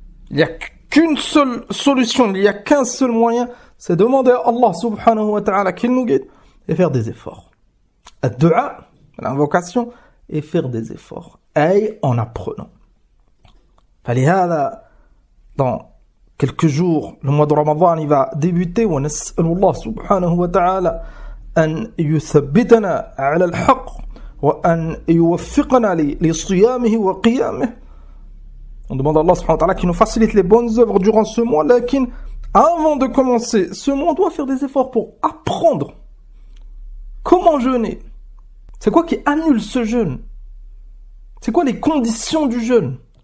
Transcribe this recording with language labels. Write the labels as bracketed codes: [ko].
[fr] Il n'y a qu'une seule solution, il n'y a qu'un seul moyen, c'est demander à Allah subhanahu wa ta'ala qu'il nous guide et faire des efforts. Ad-du'a, l'invocation, et faire des efforts. Et en apprenant. Dans quelques jours, le mois de Ramadan, il va débuter. [ar] ونسأل الله سبحانه وتعالى أن يثبتنا على الحق وأن يوفقنا لصيامه وقيامه. [fr] On demande à Allah subhanahu wa ta'ala qu'il nous facilite les bonnes œuvres durant ce mois. Lakin, avant de commencer ce mois, on doit faire des efforts pour apprendre comment jeûner. C'est quoi qui annule ce jeûne? C'est quoi les conditions du jeûne?